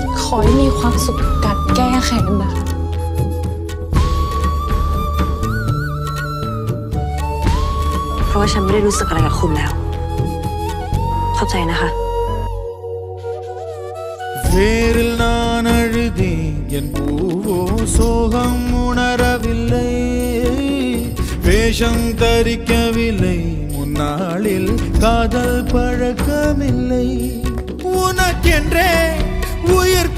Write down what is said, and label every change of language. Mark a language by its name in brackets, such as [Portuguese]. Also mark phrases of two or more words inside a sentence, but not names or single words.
[Thai] อให้มีความสุขกับการแก้แค้นนะคะ เพราะว่าฉันไม่ได้รู้สึกอะไรกับคุณแล้วเข้าใจนะคะ [Tamil] வேரில் நான் அழுதேன் என் பூவோ சோகம் உணரவில்லை வேஷம் தரிக்கவில்லை முன்னாளில் காதல் பழக்கமில்லை உனக்கென்றே உயிர்